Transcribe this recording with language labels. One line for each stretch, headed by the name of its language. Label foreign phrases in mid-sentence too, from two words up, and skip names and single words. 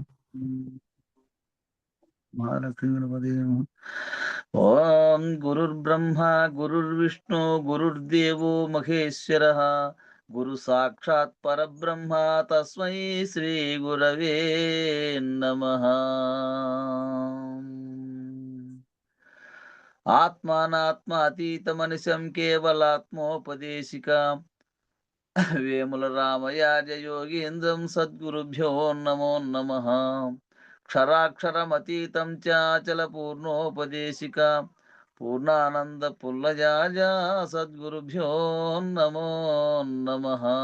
Sanskrit: महालक्ष्मी गणपति ओम गुरुर्ब्रह्मा गुरुर्विष्णु गुरुर्देवो महेश्वरः गुरु साक्षात् परब्रह्म तस्मै श्री गुरवे नमः। ఆత్మానాత్మ అతీతమనిశం కేవలాత్మోపదేశికాం వేముల రామయాజ యోగీంద్రం సద్గురుభ్యో నమో నమః. క్షరాక్షరమతీతం చాచల పూర్ణోపదేశికాం పూర్ణానంద పుల్లజాజ సద్గురుభ్యో నమో నమః.